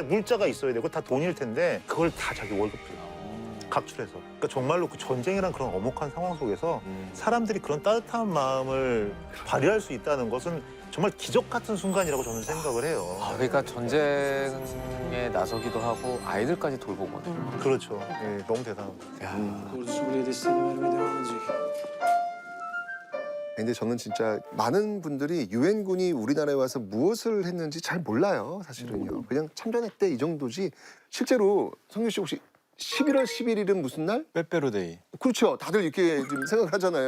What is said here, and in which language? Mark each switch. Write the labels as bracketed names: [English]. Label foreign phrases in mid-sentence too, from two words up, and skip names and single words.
[Korean] 물자가 있어야 되고 다 돈일 텐데 그걸 다 자기 월급으로 각출해서. 그러니까 정말로 그 전쟁이란 그런 엄혹한 상황 속에서 사람들이 그런 따뜻한 마음을 발휘할 수 있다는 것은 정말 기적 같은 순간이라고 저는 생각을 해요. 그러니까 전쟁에 나서기도 하고 아이들까지 돌보거든요. 그렇죠. 예, 너무 대단합니다. [Turkish] Ordusu buraya desteğini vermeye devam edecek. [Korean] 근데 저는 진짜 많은 분들이 유엔군이 우리나라에 와서 무엇을 했는지 잘 몰라요, 사실은요. 그냥 참전했대 이 정도지. 실제로 성규 씨 혹시 11월 11일은 무슨 날? 빼빼로데이. 그렇죠. 다들 이렇게 좀 생각을 하잖아요.